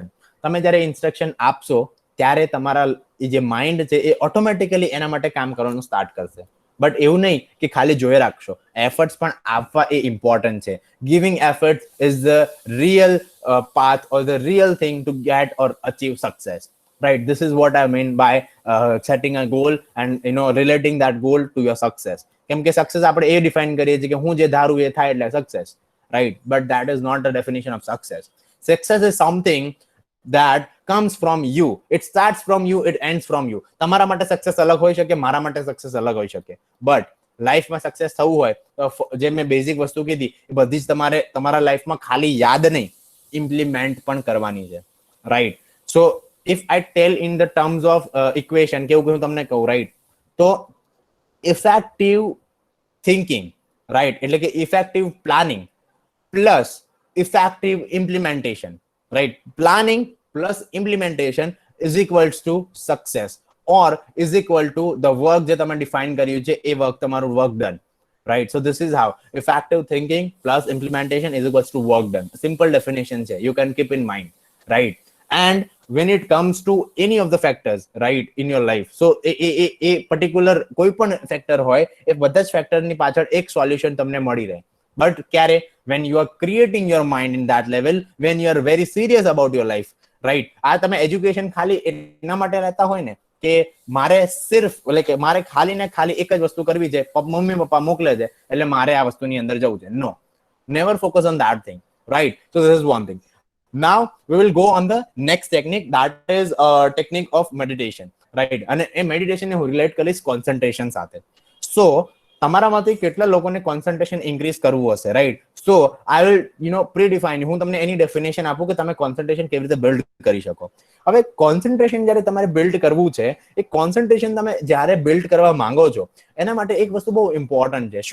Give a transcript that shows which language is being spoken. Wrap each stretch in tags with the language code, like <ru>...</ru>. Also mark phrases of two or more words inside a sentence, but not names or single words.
<gu>તમે જ્યારે ઇન્સ્ટ્રક્શન આપશો ત્યારે તમારા જે માઇન્ડ છે એ ઓટોમેટિકલી એના માટે કામ કરવાનું સ્ટાર્ટ કરશે. બટ એવું નહીં કે ખાલી જોઈ રાખશો. એફર્ટ્સ પણ આપવા એ ઇમ્પોર્ટન્ટ છે.</gu> <en>Giving efforts is the real path or the real thing to get or achieve success, right. This is what I mean by setting a goal and relating that goal to your success.</en> <gu>કેમ કે સક્સેસ આપણે એ ડિફાઇન કરીએ છીએ કે હું જે ધારું એ થાય એટલે સક્સેસ,</gu> <en>right. But that is not the definition of success. Success is something that comes from you. It starts from you, it ends from you.</en> <gu>તમારા માટે સક્સેસ અલગ હોઈ શકે, મારા માટે સક્સેસ અલગ હોઈ શકે. બટ લાઈફમાં સક્સેસ થવું હોય તો જે મેં બેઝિક વસ્તુ કીધી એ બધી જ તમારે તમારા લાઈફમાં ખાલી યાદ નહીં, ઇમ્પ્લિમેન્ટ પણ કરવાની છે, રાઈટ.</gu> <en>સો if I tell in the terms of equation</en> <gu>કેવું કે હું તમને કહું,</gu> <en>right, તો effective thinking, right,</en> <gu>એટલે કે</gu> <en>effective planning plus effective implementation, right, planning plus implementation is equals to success or is equal to the work</en> <gu>જે તમે define કર્યું છે એ work તમારું</gu> <en>work done, right? So this is how effective thinking plus implementation is equals to work done. Simple definition છે, you can keep in mind, right? And when it comes to any of the factors, right, in your life, so a particular</en> <gu>કોઈ પણ factor હોય એ બધા જ factor ની પાછળ એક solution તમને મળી રહે. But ક્યારે?</gu> <en>when you are creating your mind in that level, when you are very serious about your life, right?</en> <gu>આ તમે એજ્યુકેશન ખાલી એના માટે લેતા હોય ને કે મારે સિર્ફ એટલે કે મારે ખાલી ને ખાલી એક જ વસ્તુ કરવી છે, મમ્મી પપ્પા મોકલે છે એટલે મારે આ વસ્તુની અંદર જવું છે.</gu> <en>નો, never focus on that thing, right? So this is one thing. Now we will go on the next technique, that is a technique of meditation, right?</en> <gu>અને એ મેડિટેશન ને હું રિલેટ કરીશ કોન્સન્ટ્રેશન સાથે. સો તમારામાંથી કેટલા લોકોને</gu> <en>concentration increase</en> <gu>કરવું હશે, રાઈટ?</gu> <en>so I will predefine,</en> <gu>હું તમને એની ડેફિનેશન આપું કે તમે કોન્સન્ટ્રેશન કેવી રીતે બિલ્ડ કરી શકો. હવે કોન્સન્ટ્રેશન જ્યારે તમારે બિલ્ડ કરવું છે, એ કોન્સન્ટ્રેશન તમે જ્યારે બિલ્ડ કરવા માંગો છો એના માટે એક વસ્તુ બહુ ઇમ્પોર્ટન્ટ છે.</gu>